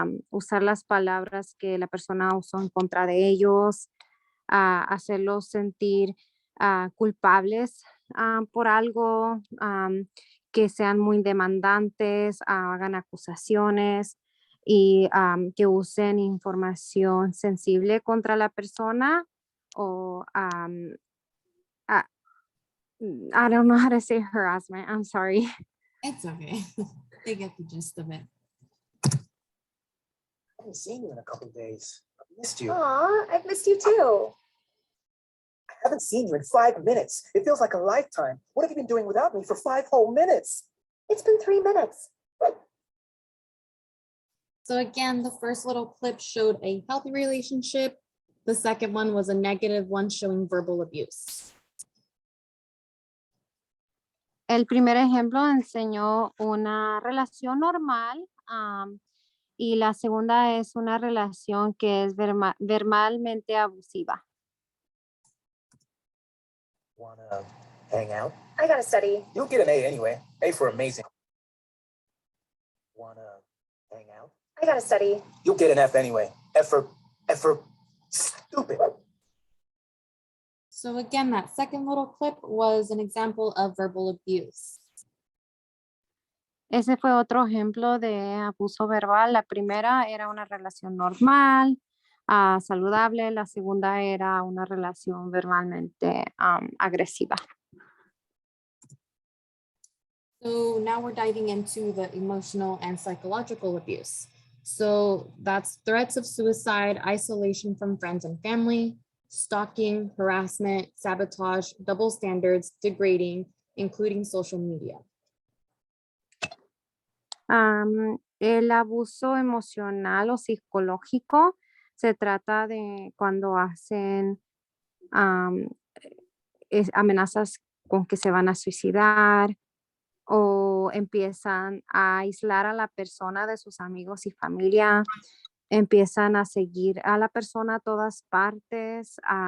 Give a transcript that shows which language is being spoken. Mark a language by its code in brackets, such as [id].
[es] usar las palabras que la persona usó en contra de ellos, hacerlos sentir culpables por algo, que sean muy demandantes, hagan acusaciones y que usen información sensible contra la persona o [en] I don't know how to say harassment. I'm sorry. It's okay. They get the gist of it. I haven't seen you in a couple of days. I've missed you. Aw, I've missed you too. I haven't seen you in 5 minutes. It feels like a lifetime. What have you been doing without me for 5 whole minutes? It's been 3 minutes. So again, the first little clip showed a healthy relationship. The second one was a negative one showing verbal abuse. [es] El primer ejemplo enseñó una relación normal y la segunda es una relación que es verbalmente abusiva. [en] Wanna hang out? I gotta study. You'll get an A anyway. A for amazing. Wanna hang out? I gotta study. You'll get an F anyway. F for stupid. So again, that second little clip was an example of verbal abuse. [es] Ese fue otro ejemplo de abuso verbal. La primera era una relación normal, saludable. La segunda era una relación verbalmente agresiva. [en] So now we're diving into the emotional and psychological abuse. So that's threats of suicide, isolation from friends and family, stalking, harassment, sabotage, double standards, degrading, including social media. [es] El abuso emocional o psicológico se trata de cuando hacen amenazas con que se van a suicidar o empiezan a aislar a la persona de sus amigos y familia, empiezan a seguir a la persona a todas partes.